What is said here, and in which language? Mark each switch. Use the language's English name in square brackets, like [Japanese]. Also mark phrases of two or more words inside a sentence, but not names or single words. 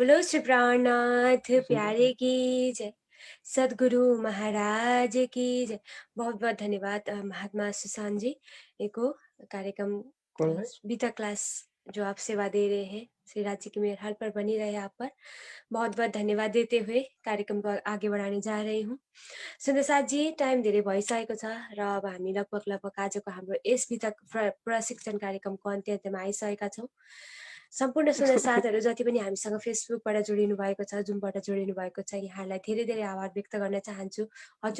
[Hindi] बोलो श्री प्राणनाथ प्यारे की जय, सदगुरु महाराज की जय। बहुत बहुत धन्यवाद महात्मा सुशांत जी को कार्यक्रम बीता क्लास जो आप सेवा दे रहे हैं, श्री राज्य की मेहर हाल पर बनी रहे आप पर। बहुत बहुत धन्यवाद देते हुए कार्यक्रम को आगे बढ़ाने जा रही हूँ। [Nepali] सुन्दर साथ जी, टाइम धेरै भइसकेको छ र अब हामी लगभग आजको हाम्रो यस बीता प्रशिक्षण कार्यक्रमको अन्त्यमा आइसकेका छौँ। सम्पूर्ण सुन्दर साथहरू जति पनि हामीसँग फेसबुकबाट जोडिनु भएको छ, जुमबाट जोडिनु भएको छ, यहाँलाई धेरै धेरै आभार व्यक्त गर्न चाहन्छु।